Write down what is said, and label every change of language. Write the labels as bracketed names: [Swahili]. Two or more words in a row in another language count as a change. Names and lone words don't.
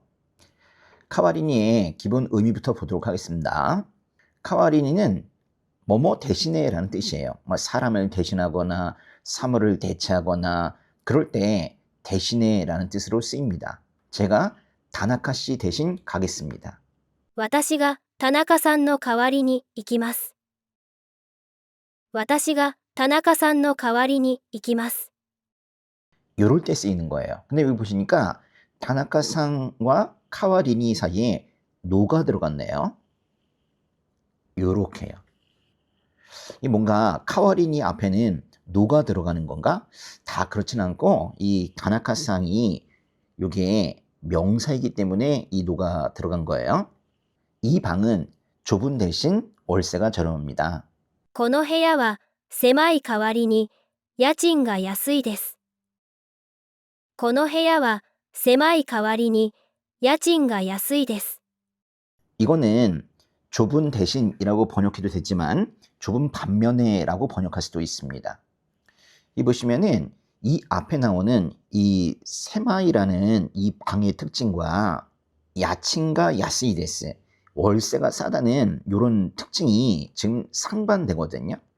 [Korean] 카와리니의 기본 의미부터 보도록 하겠습니다. 카와리니는 뭐뭐 대신에 라는 뜻이에요. 사람을 대신하거나 사물을 대체하거나 그럴 때 대신에 라는 뜻으로 쓰입니다. 제가 다나카 씨 대신 가겠습니다. [Japanese] 私が田中さんの代わりに行きます。私が田中さんの代わりに行きます。 [Korean] 이럴 때 쓰이는 거예요. 근데 여기 보시니까 다나카상과 카와리니 사이에 노가 들어갔네요. 요렇게요. 이 뭔가 카와리니 앞에는 노가 들어가는 건가? 다 그렇진 않고 이 다나카상이 요게 명사이기 때문에 이 노가 들어간 거예요. 이 방은 좁은 대신 월세가 저렴합니다. [Japanese] この部屋は狭い代わりに家賃が安いです。この部屋は狭い代わりに家賃が安いです。 [Korean] 이거는 좁은 대신이라고 번역해도 되지만 좁은 반면에라고 번역할 수도 있습니다. 이 보시면은 이 앞에 나오는 이 세마이라는 이 방의 특징과 야친과 야스이데스 월세가 싸다는 이런 특징이 지금 상반되거든요.